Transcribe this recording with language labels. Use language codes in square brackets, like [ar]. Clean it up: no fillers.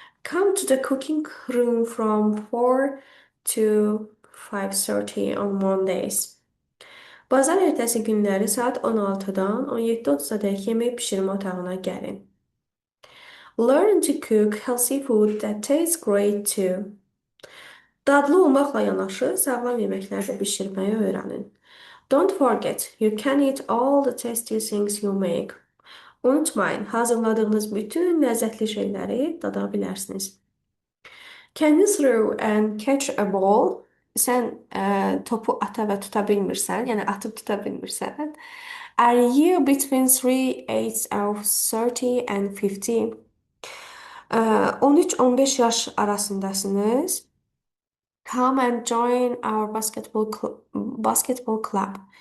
[en] Come to the cooking room from 4 to 5:30 on Mondays. [az] Bazar ertəsi günləri saat 16-dan 17:30-dək yemək bişirmə otağına gəlin. [en] Learn to cook healthy food that tastes great too. [az] Dadlı olmaqla yanaşı sağlam yeməklər də bişirməyi öyrənin. [en] Don't forget, you can eat all the tasty things you make. [az] Unutmayın, hazırladığınız bütün ləzzətli şeyləri dada bilərsiniz. [en] Can you throw and catch a ball? [az] Sən topu ata və tuta bilmirsən, yəni atıb tuta bilmirsən. [en] Are you between 3 age of 30 and 50? [az] 13-15 yaş arasındasınız. [en] Come and join our basketball club.